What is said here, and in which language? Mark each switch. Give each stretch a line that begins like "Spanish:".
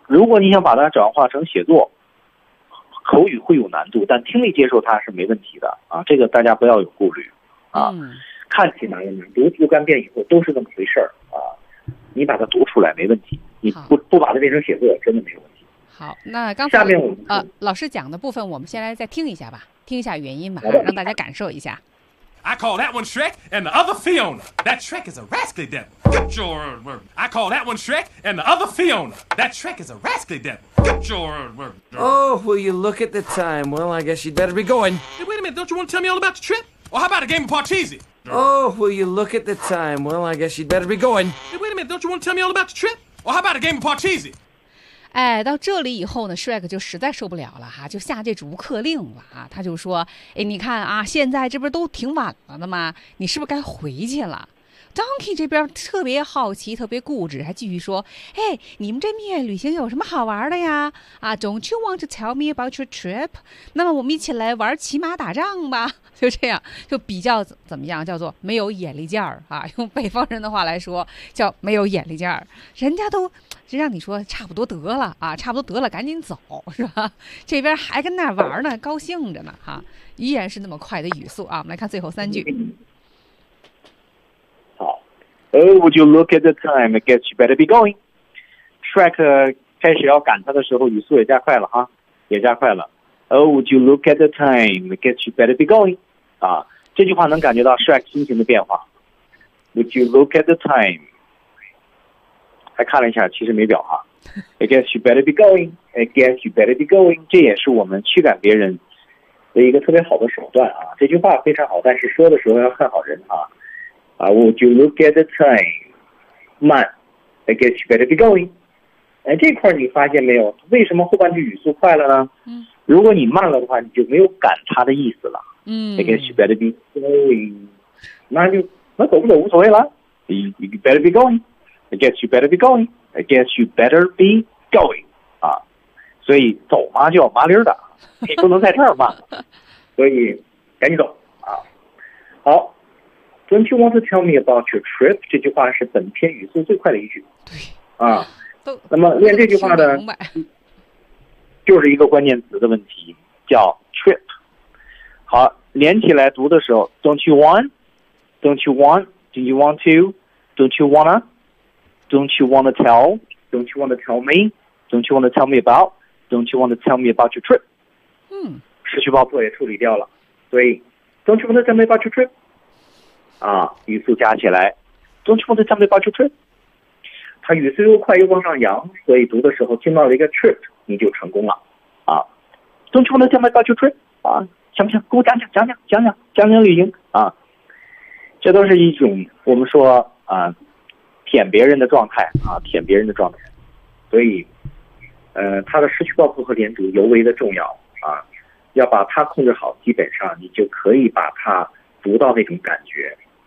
Chinese: 如果你想把它转化成写作，口语会有难度，但听力接受它是没问题的啊，这个大家不要有顾虑啊。看起来有难度，读干遍以后都是这么回事儿啊，你把它读出来没问题，你不把它变成写作真的没问题。好，那刚才下面我们老师讲的部分我们先来再听一下吧，听一下原因吧，让大家感受一下。
English: I call that one Shrek and the other Fiona. That Shrek is a rascally devil. Get your word. I call that one Shrek and the other Fiona. That Shrek is a rascally devil. Get your word. Oh, will you look at the time? Well, I guess you'd better be going. Hey, wait a minute. Don't you want to tell me all about the trip? Or how about a game of Parcheesi? Oh, will you look at the time? Well, I guess you'd better be going. Hey, wait a minute. Don't you want to tell me all about the trip? Or how about a game of Parcheesi?
Chinese: 哎，到这里以后呢 ，Shrek 就实在受不了了哈，就下这逐客令了啊。他就说：“哎，你看啊，现在这不是都挺晚了的吗？你是不是该回去了 ？”Donkey 这边特别好奇，特别固执，还继续说：“哎，你们这蜜月旅行有什么好玩的呀？
English: 啊 ，Don't you want to tell me about your trip？
Chinese: 那么我们一起来玩骑马打仗吧。” 就这样，就比较怎么样，叫做没有眼力劲儿啊。用北方人的话来说，叫没有眼力劲儿，人家都。这让你说差不多得了啊，差不多得了，赶紧走，是吧？这边还跟那玩呢，高兴着呢，哈、啊，依然是那么快的语速啊。我们来看最后三句。
English: 好 ，Oh, would you look at the time? I guess you better be going.
Chinese: Shrek 开始要赶他的时候，语速也加快了哈、啊，也加快了。
English: Oh, would you look at the time? I guess you better be going.
Chinese: 啊，这句话能感觉到 Shrek 心情的变化。
English: Would you look at the time?
Chinese: 还看了一下，其实没表哈。
English: I guess you better be going. I guess you better be going.
Chinese: 这也是我们驱赶别人的一个特别好的手段啊。这句话非常好，但是说的时候要看好人啊。
English: Would you look at the time?
Chinese: 慢。
English: I guess you better be going.
Chinese: 哎，这块你发现没有？为什么后半句语速快了呢？嗯。如果你慢了的话，你就没有赶他的意思了。嗯。
English: I guess you better be going.
Chinese: 那走不走无所谓了。
English: You better be going. I guess you better be going. I guess you better be going.
Chinese: 啊，所以走嘛就要麻溜的，你不能在这儿慢，所以赶紧走啊。
English: 好 ，Don't you want to tell me about your trip?
Chinese: 这句话是本篇语速最快的一句。对啊，那么练这句话呢，就是一个关键词的问题，叫 trip。
English: 好，连起来读的时候 ，Don't you want? Don't you want? Do you want to? Don't you wanna? Don't you want to tell? Don't you want to tell me? Don't you want to tell me about? Don't you want to tell me about your trip? 嗯，
Chinese: 失去爆破也处理掉了，所以
English: Don't you want to tell me about your trip? 啊，
Chinese: 语速加起来
English: ，Don't you want to tell me about your trip?
Chinese: 它语速又快又往上扬，所以读的时候听到了一个 trip， 你就成功了。
English: 啊 ，Don't you want to tell me about your trip?
Chinese: 啊，想不想给我讲讲旅行啊？这都是一种我们说啊。舔别人的状态啊，舔别人的状态，所以，他的失去爆破和连读尤为的重要啊，要把它控制好，基本上你就可以把它读到那种感觉。